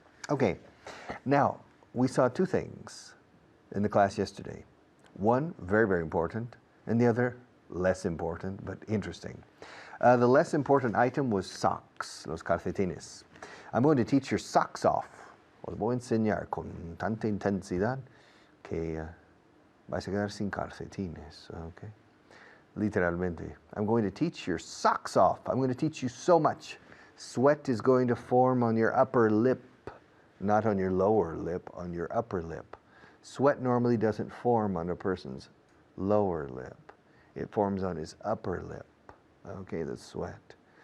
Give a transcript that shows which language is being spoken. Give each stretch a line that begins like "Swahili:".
English: Okay, now we saw 2 things in the class yesterday. One, very, very important, and the other, less important, but interesting. The less important item was socks,
Spanish: los calcetines.
English: I'm going to teach your socks off.
Spanish: Os voy a enseñar con tanta intensidad que vais a quedar sin calcetines, okay? Literalmente.
English: I'm going to teach your socks off. I'm going to teach you so much. Sweat is going to form on your upper lip, not on your lower lip, on your upper lip. Sweat normally doesn't form on a person's lower lip. It forms on his upper lip. Okay, the sweat.